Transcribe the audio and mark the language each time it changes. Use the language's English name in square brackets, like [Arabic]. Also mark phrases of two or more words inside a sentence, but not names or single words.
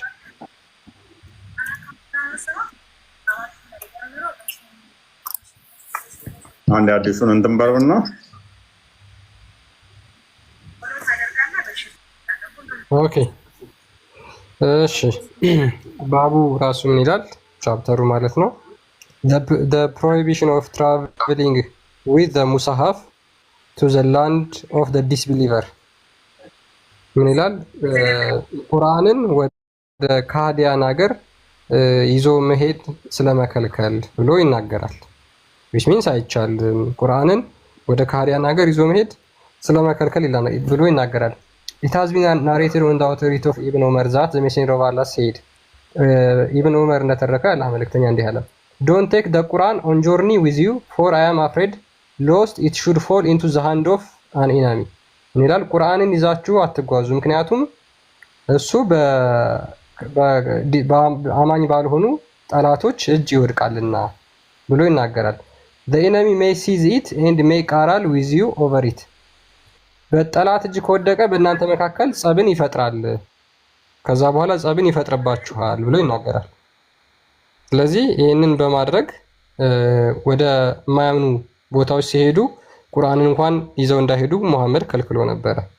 [Amharic] አንድ አዲሱን እንትን በለውና ኦኬ እሺ። ባቡ ራሱ ምን ይላል? ቻፕተሩ ማለት ነው [English] the prohibition of traveling with the musahaf to the land of the disbeliever [Amharic] ምን ይላል? ቁርአንን ወደ ካህዲያን ሀገር ይዞ መሄድ ስለመከልከል ብሎ ይናገራል። [English] which means [Amharic] አይቻልም። ቁርአንን ወደ ካህዲያን ሀገር ይዞ መሄድ ስለመከልከል ብሎ ይናገራል። [English] it has been narrated on the authority of Ibn Umar that the messenger of Allah said [Amharic] ኢብን ዑመር እንደተረከ አላህ መልእክተኛ እንዲህ አለ [English] don't take the Quran on journey with you for I am afraid lost it should fall into the hand of an enemy [Amharic] ምን ይላል? ቁርአንን ይዛችሁ አትጓዙ፣ ምክንያቱም እሱ በአማኝ ባልሆኑ ጠላቶች እጅ ይወድቃልና ብሎ ይናገራል። [English] the enemy may seize it and may quarrel with you over it [Amharic] በጠላት እጅ ከወደቀ በእናንተ መካከል ጸብን ይፈጥራል፣ ከዛ በኋላ ጸብን ይፈጥርባችኋል ብሎ ይናገራል። ስለዚህ ይህንን በማድረግ ወደ ማያምኑ ቦታዎች ሲሄዱ ቁርአንን እንኳን ይዘው እንዳይሄዱ መሐመድ ከልክሎ ነበረ።